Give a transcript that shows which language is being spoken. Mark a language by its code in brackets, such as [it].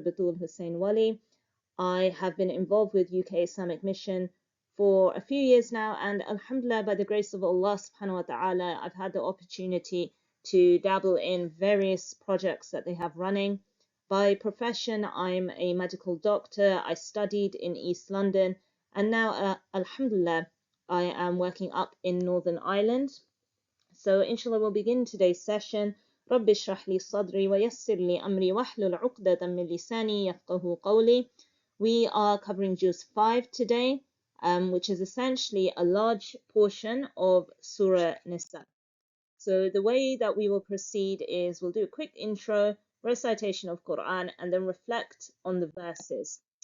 [en] Batul Hussein Wali. I have been involved with UK Islamic Mission for a few years now, and alhamdulillah, by the grace of Allah subhanahu wa ta'ala, I've had the opportunity to dabble in various projects that they have running. By profession, I'm a medical doctor. I studied in East London, and now, alhamdulillah, I am working up in Northern Ireland. So inshallah, we'll begin today's session. [ar] رب اشرح لي صدري ويسر لي أمري واحلل عقدة من لساني يفقه قولي. [en] We are covering Juz 5 today, which is essentially a large portion of Surah Nisa. So the way that we will proceed is we'll do a quick intro, recitation of Quran, and then reflect on the verses.